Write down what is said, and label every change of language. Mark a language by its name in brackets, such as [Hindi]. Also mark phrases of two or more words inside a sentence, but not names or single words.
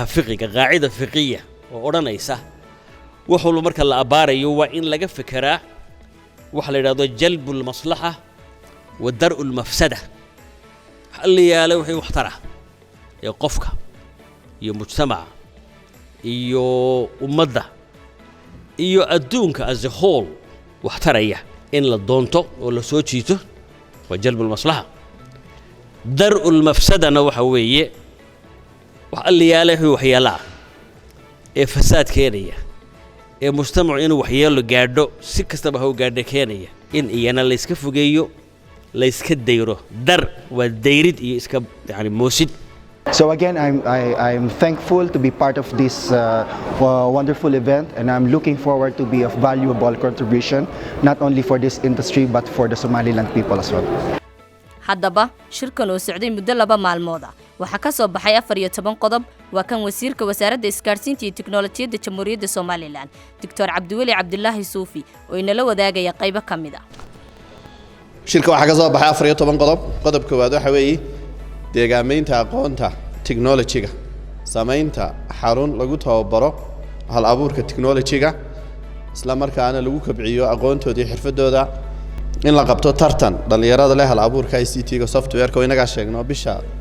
[Somali] fiqiga qaacida fiqiya oo odhanaysa wax walba marka la abaarayo waa in laga fikiraa waxa la yidhaahdo [Arabic] جلب المصلحة ودرء [Somali] mafsada xalliyaale wixii waxtara ee qofka iyo mujtamaca iyo ummadda iyo adduunka [English] as a whole [Somali] waxtaraya in la doonto oo la soo jiito waa [Arabic] جلب المصلحة درء المفسدة [Somali] waxa weeye wax alliyaale wixii waxyeelaa ee fasaad keenaya ee mujtamacu inuu waxyeelo gaadho si kastaba ha u gaadho keenaya in iyana la iska fogeeyo la iska dayro dar waa dayrid iyo iska yani moosid. [English] So again, I'm thankful to be part of this wonderful event, and I'm looking forward to be of valuable contribution, not only for this industry but for the Somaliland people as well. [Somali] haddaba shirkan oo socday muddo 2 maalmood ah waxa ka soo baxay 14 qodob waa kan wasiirka wasaaradda isgaarsiinta iyo tiknoolajiyadda Jamhuuriyadda Somaliland Dr. Cabdiweli Cabdullaahi Suufi oo inala wadaagaya qayb ka mid ah shirka waxa ka soo baxay 14 qodob qodobka koowaad waxa weeye deegaameynta aqoonta technology-ga samaynta xarun lagu tababaro hal abuurka technology-ga isla markaana lagu kabciyo aqoontooda iyo xirfadooda in la qabto tartan dhalinyarada leh hal abuurka ICT-ga software-ka inaga sheegno bisha